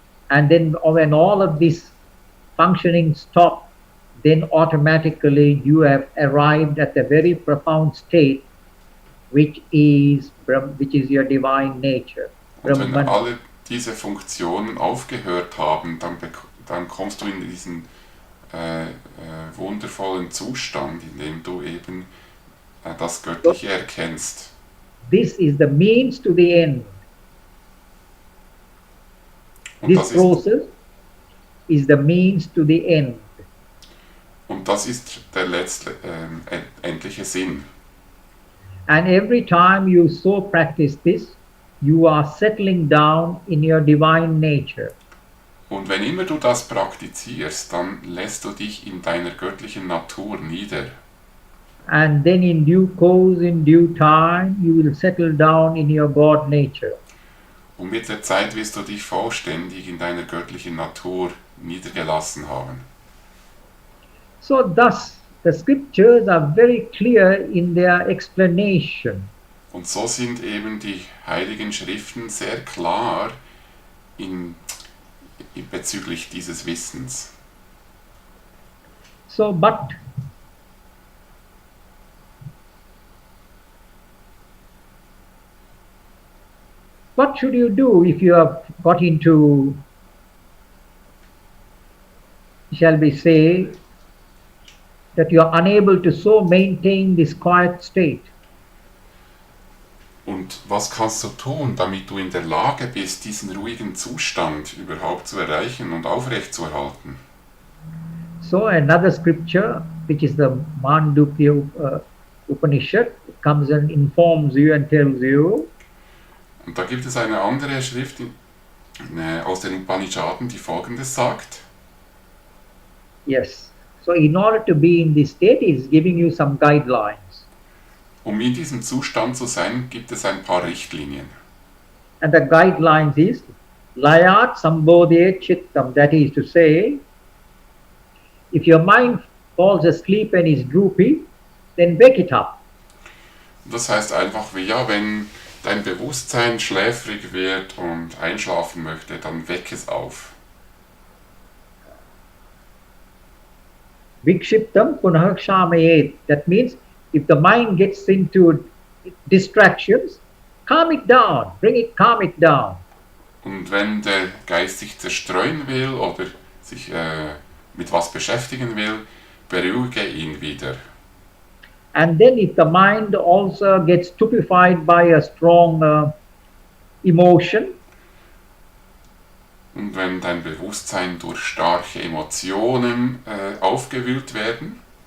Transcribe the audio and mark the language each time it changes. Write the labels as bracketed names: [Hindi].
[English] And then when all of this functioning stop, then automatically you have arrived at a very profound state, which is your divine nature. [German] und wenn alle diese Funktionen aufgehört haben, dann kommst du in diesen wundervollen Zustand, in dem du eben das Göttliche erkennst. [English] This is the means to the end. [German] Und [English] This process is the means to the end. [German] Und das ist der endliche Sinn. [English] And every time you so practice this, you are settling down in your divine nature. [German] Und wenn immer du das praktizierst, dann lässt du dich in deiner göttlichen Natur nieder. [English] And then in due course, in due time, you will settle down in your God nature. [German] Und mit der Zeit wirst du dich vollständig in deiner göttlichen Natur niedergelassen haben. [English] So thus, the scriptures are very clear in their explanation. [German] Und so sind eben die heiligen Schriften sehr klar bezüglich dieses Wissens. [English] So, but what should you do if you have got into, shall we say, that you are unable to so maintain this quiet state? [German] Und was kannst du tun, damit du in der Lage bist, diesen ruhigen Zustand überhaupt zu erreichen und aufrechtzuerhalten? [English] So another scripture, which is the Mandukya Upanishad, comes and informs you and tells you, [German] Und da gibt es eine andere Schrift aus den Upanishaden, die Folgendes sagt. [English] yes. So in order to be in this state, it is giving you some guidelines. [German] Um in diesem Zustand zu sein, gibt es ein paar Richtlinien. [English] And the guidelines is [Sanskrit] Layat Sambodhe Chittam, [English] that is to say, if your mind falls asleep and is droopy, then wake it up. [German] Das heißt einfach, wenn dein Bewusstsein schläfrig wird und einschlafen möchte, dann weck es auf. [Sanskrit] Vikshiptam punah shamayet. [English] That means if the mind gets into distractions, calm it down, calm it down. [German] Und wenn der Geist sich zerstreuen will oder sich mit was beschäftigen will, beruhige ihn wieder. [English] And then if the mind also gets stupefied by a strong emotion, [German] und wenn dein Bewusstsein durch starke Emotionen aufgewühlt werden,